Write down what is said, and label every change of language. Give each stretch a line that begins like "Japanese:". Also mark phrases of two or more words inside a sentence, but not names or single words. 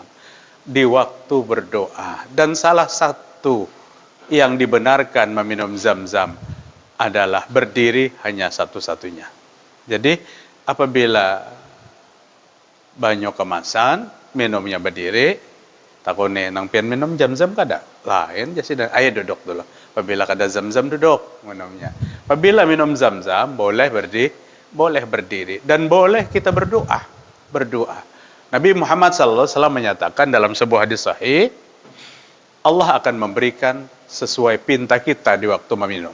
Indonesian: Di waktu berdoa. Dan salah satu yang dibenarkan meminum Zam-Zam adalah berdiri hanya satu-satunya. Jadi apabila banyak kemasan, minumnya berdiri,
Banjar: takone nang pian minum Zam-Zam kada. Lain jadi ayo duduk dulu. Apabila kada Zam-Zam duduk minumnya.
Indonesian: Apabila minum Zam-Zam boleh berdiri dan boleh kita berdoa. Nabi Muhammad SAW menyatakan dalam sebuah hadis sahih, Allah akan memberikan sesuai pinta kita di waktu meminum.